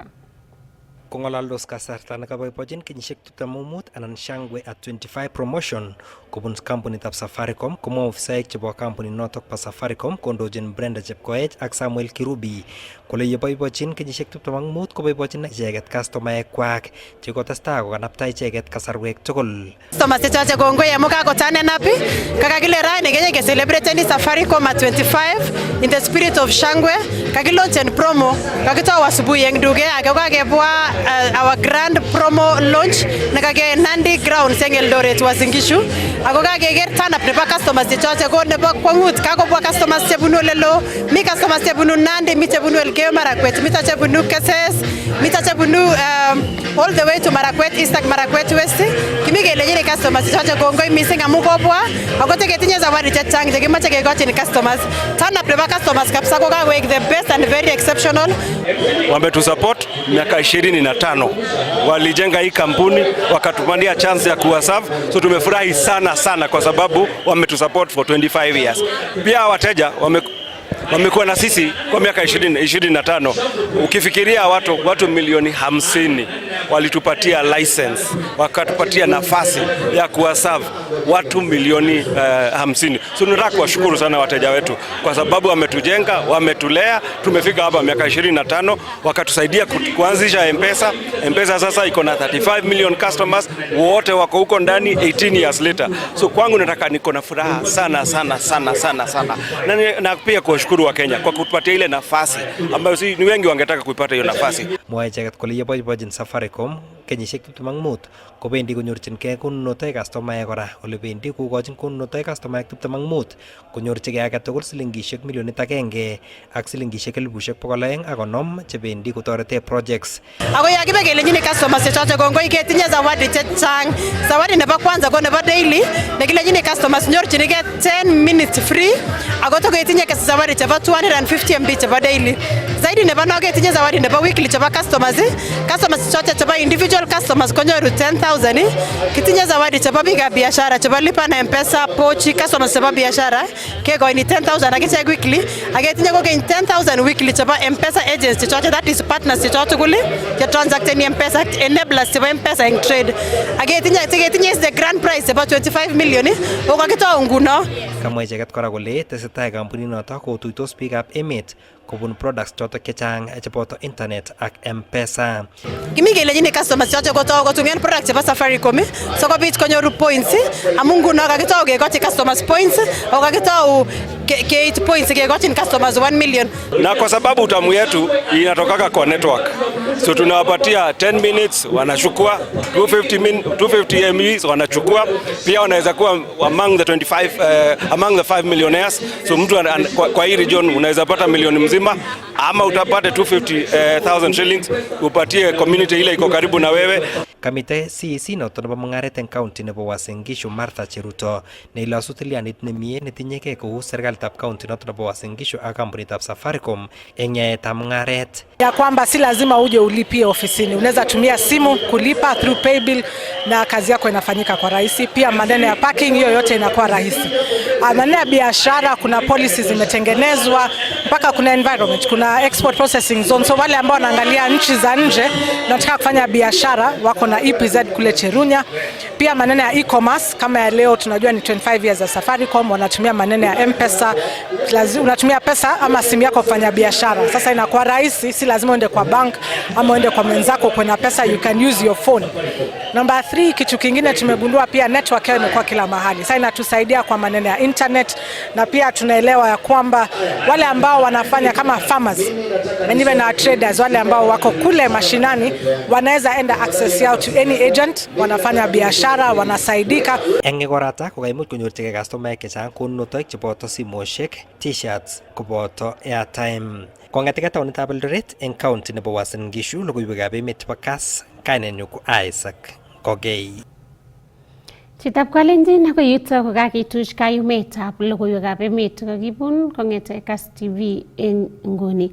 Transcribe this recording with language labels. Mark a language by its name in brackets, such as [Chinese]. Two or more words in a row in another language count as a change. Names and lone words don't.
[Kalenjin] Kong'alaldos kasarta nekaboibochin kenyisiek 25 anan shangwe at 25 promotion kobun kampunitab Safaricom, komwa ofisaek chebo kampunit notok pa Safaricom kondochin Brenda Chepkoech ak Samuel Kirubi kole yeboibochin kenyisiek 25 koboibochin icheket customaek kwak chekotestai kokanapta icheket kasarwek tugul. Customers chechoche kongoi amu kakotanen up kakakile rani kenye ke [English] celebrate Safaricom at 25 in the spirit of shangwe, [Kalenjin] kakilaunchen promo kakitoa asubuhi eng duke ake kakebwa [English] our grand promo launch [Kalenjin] nekake Nandi Grounds eng Eldoret Uasin Gishu ako kakeker [English] turn up [Kalenjin] nebo customers chechoche ko nebo kwangut kakobwa customers chebunu lelo, mi customers chebunu Nandi, mi chebunu Elgeyo Marakwet, mi chebunu Kass, mi chebunu [English] all the way to Marakwet East [Kalenjin] ak Marakwet West. Kimi kelejini customers chechoche kongoi mising amu kobwa ako teketinye zawadi chechang chekimache kekochin customers. [English] Turn up [Kalenjin] nebo customers kabisa ko kawek [English] the best and very exceptional. [Swahili] Wametu support miaka 25 walijenga hii kampuni wakatupania chance ya kuwaserve, so tumefurahi sana kwa sababu wametusupport [English] for 25 years. [Swahili] Pia wateja wamekuwa na sisi kwa miaka 25. Ukifikiria watu milioni 50 walitupatia license, wakatupatia nafasi ya kuwaserve watu milioni 50. So tunataka kuwashukuru sana wateja wetu kwa sababu wametujenga, wametulea, tumefika hapa miaka 25, wakatusaidia kuanzisha M-Pesa. M-Pesa sasa iko na [English] 35 million customers, [Swahili] wote wako huko ndani [English] 18 years later. [Swahili] So kwangu nataka niko na furaha sana. Na pia kuwashukuru wa Kenya kwa kutupatia ile nafasi ambayo si ni wengi wangetaka kuipata hiyo nafasi. [Kalenjin] Mwae icheket kole yeboibochin Safaricom kenyisiek 25 kobendi konyorchingei konunotoik customaek kora ole bendi kokochin konunotoik customaek 25 konyorchigei age tugul silingishek milionit 1 ak silingishek 250 chebendi kotorete projects. Ako yakibe kelenjini customers chechoche kongoi ketinye zawadi chechang. Zawadi nebo kwanza ko nebo daily nekilenjini customers nyorchinigei [English] 10 minutes free [Kalenjin] ako to ketinye zawadi chebo 250 MB chebo daily. Zaidi nebo no ketinye zawadi nebo weekly chebo customers chechoche chebo [English] individual customers [Kalenjin] konyoru 10,000. Kitinye zawadi chebo biikab biashara chebo Lipa na M-Pesa, Pochi, customers chebo biashara kekoini 10,000 akichek weekly. Aketinye kokeny 10,000 weekly chebo M-Pesa agents chechoche, [English] that is partners [Kalenjin] chechoche kuli che transacten M-Pesa enablers chebo M-Pesa eng trade. Aketinye [English] the grand prize [Kalenjin] chebo 25 million okakitoa nguno. Kamwa icheket kora kole tesetai kampunit noto kotuitos biikab emet kobun products chotok chechang cheboto internet ak M-Pesa. Kimi kelenjini customers choche kotungen product chebo Safaricom sikobit konyoru points amu nguno kakitau kekochi customers points au kakitau ke points kekochin customers 1 million. [Swahili] Na kwa sababu utamu yetu inatokaka kwa network, so tunawapatia 10 minutes wanachukua, 250 MB wanachukua, pia wanaweza kuwa [English] among the 5 millionaires. [Swahili] So mtu kwa hii region unaweza pata milioni mzima ama utapata 250,000 shillings upatie community ile iko karibu na wewe. [Kalenjin] Kamite CEC noto nebo mungaret eng county nebo Uasin Gishu Martha Cheruto neilosu tilianit nemie netinyekei kou serikalitab county noto nebo Uasin Gishu ak kampunitab Safaricom eng yaetab mungaret. [Swahili] Ya kwamba si lazima uje ulipie ofisini, unaweza tumia simu kulipa [English] through paybill [Swahili] na kazi yako inafanyika kwa rahisi. Pia maneno ya parking hiyo yote inakuwa rahisi. maneno ya biashara, kuna policies zimetengenezwa, mpaka kuna environment, kuna export processing zone. So wale ambao wanaangalia nchi za nje nataka kufanya biashara wako na EPZ kule Cherunya. Pia maneno ya e-commerce kama ya leo tunajua ni 25 years za Safaricom, wanatumia maneno ya M-Pesa, unatumia pesa ama simu yako kufanya biashara. Sasa inakuwa rahisi, si lazima uende kwa bank ama uende kwa mwenzako kwa pesa, [English] you can use your phone. [Swahili] Number 3, kitu kingine tumegundua pia network yao imekuwa kila mahali. Sasa inatusaidia kwa maneno ya internet, na pia tunaelewa ya kwamba wale ambao wanafanya kama [English] farmers and even our traders, [Swahili] wale ambao wako kule mashinani wanaweza enda access yao [English] to any agent, [Swahili] wanafanya biashara, wanasaidika. [Kalenjin] Eng igorata kokaimuch konyorchigei customer chechang konunotoik cheboto simoshek, t-shirts koboto airtime. Kong'eteke taonitab Eldoret eng county nebo Uasin Gishu, logoiwekab emet chebo Kass, kainenyu ko Isaac Kogei. Chitab Kalenjin ako yuto ko kakituch kayumetab logoiwekab emet kakibun kong'ete Kass TV eng nguni.